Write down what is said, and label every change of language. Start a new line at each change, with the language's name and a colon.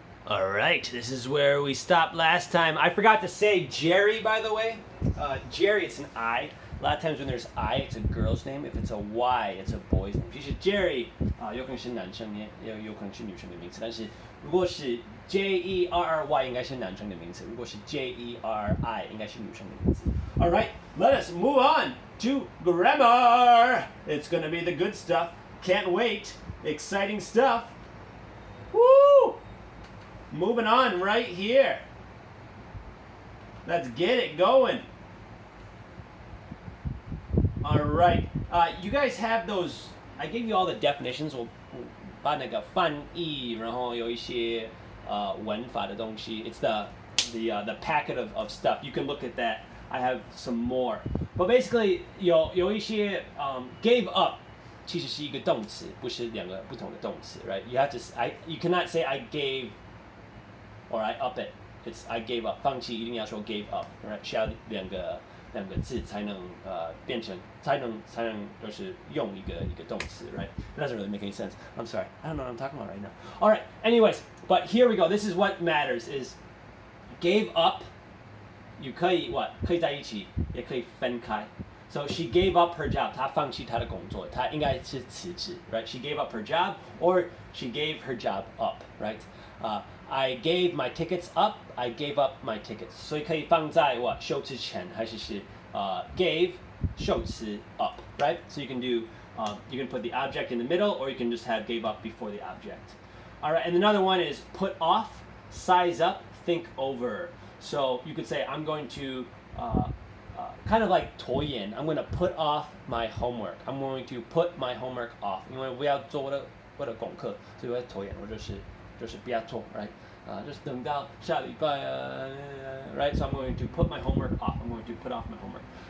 English: All right, this is where we stopped last time. I forgot to say Jerry, by the way. Jerry, it's an I. A lot of times when there's I, it's a girl's name. If it's a Y, it's a boy's name.
Chinese: 其实 Jerry 有可能是男生，也有可能是女生的名字。但是如果是 Jerry 应该是男生的名字，如果是 Jerry 应该是女生的名字。
English: All right, let us move on to grammar. It's gonna be the good stuff. Can't wait. Exciting stuff. Woo! Moving on right here. Let's get it going. All right. You guys have those. I gave you all the definitions.
Chinese: 我把那个翻译，然后有一些文法的东西。
English: It's the packet of stuff. You can look at that. I have some more. But basically
Chinese: 有一些gave up 其实是一个动词，不是两个不同的动词 right?
English: You cannot say I gave or I up it. It's I gave up.
Chinese: 放弃一定要说 gave up, right? 需要两个字才能变成才能就是用一个动词 right?
English: It doesn't really make any sense. I'm sorry. I don't know what I'm talking about right now. All right. Anyways, but here we go. This is what matters is gave up.
Chinese: 你可以可以在一起，也可以分开。
English: So she gave up her job.
Chinese: 她放弃她的工作，她应该是辞职 right?
English: She gave up her job or she gave her job up, right? I gave my tickets up. I gave up my tickets.
Chinese: 所以可以放在受词前还是gave 受词 up, right?
English: So you can do you can put the object in the middle or you can just have gave up before the object. All right, and another one is put off, size up, think over. So you could say I'm going to kind of like 拖延. I'm going to put off my homework. I'm going to put my homework off.
Chinese: 因为我要做我的功课，所以我要拖延，我就是不要做 right? Just 等到下礼拜 right?
English: So I'm going to put my homework off. I'm going to put off my homework.